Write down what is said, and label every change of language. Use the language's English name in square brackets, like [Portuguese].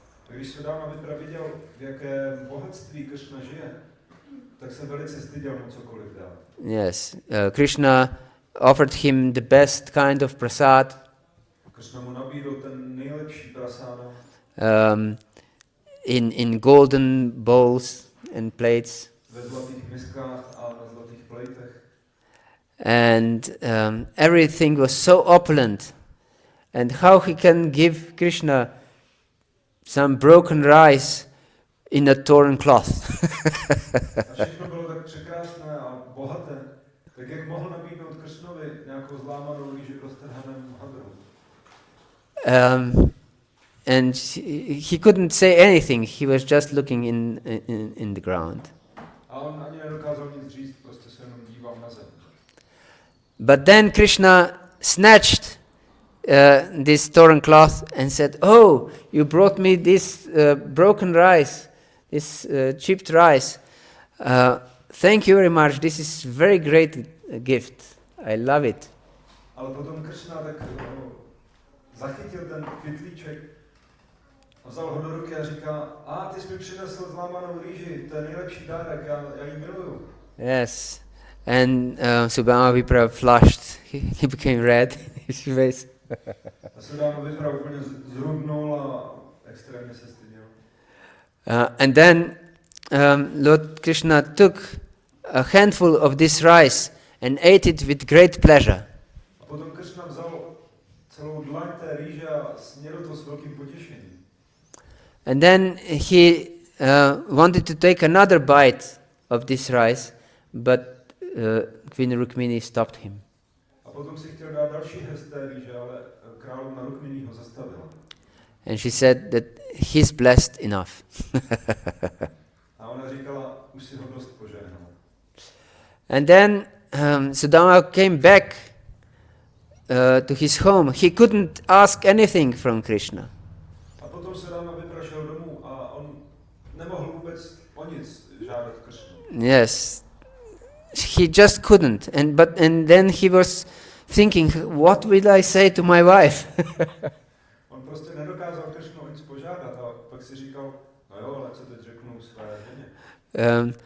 [Czech] Když Sudama Vipra viděl, v jakém bohatství Krishna žije, tak se velice styděl mu cokoliv dát. [English] Yes, Krishna offered him the best kind of prasad. [Czech] Krishna mu nabídl ten nejlepší prasáda. [English] In golden bowls and plates. [Czech] Ve zlatých miskách a na zlatých plejtech. [English] And everything was so opulent. And how he can give Krishna some broken rice in a torn cloth. [Czech] A všechno bylo tak překrásné a bohaté, tak jak mohl nabídnout Kršnovi nějakou zlámanou rýži v roztrhaném hadru? [English] And he couldn't say anything. He was just looking in the ground. [Czech] A on ani nedokázal nic říct, prostě se jenom díval na zem. [English] But then Krishna snatched this torn cloth and said, "Oh, you brought me this broken rice, this chipped rice. Thank you very much. This is very great gift. I love it." [Czech] Ale potom Kršna tak zachytil ten kytlíček a vzal ho do ruky a říká, ty jsi mi přinesl zlámanou rýži, to je nejlepší dárek, já ji miluju. [English] Yes. And Sudama Vipra flushed. He became red in his face. [Czech] A Sudama Vipra úplně zrudnul a extrémně se styděl. [English] And then Lord Krishna took a handful of this rice and ate it with great pleasure. [Czech] A potom Kršna vzal celou dlaň té rýže a snědl to s velkým potěšením. [English] And then he wanted to take another bite of this rice, but Queen Rukmini stopped him. [Czech] A potom si chtěl dát další hrst té rýže, ale královna Rukmini ho zastavila. [English] And she said that he's blessed enough. [Czech] A ona říkala, už si ho dost požehnala. [English] And then Sudama came back to his home. He couldn't ask anything from Krishna. [Czech] A potom Sudama Vipra šel domů a on nemohl vůbec o nic žádat Kršnu. [English] Yes, he just couldn't. And then he was thinking, what will I say to my wife? [Czech] On prostě nedokázal Kršnu o nic požádat a pak si říkal, no jo, ale co teď řeknu své ženě.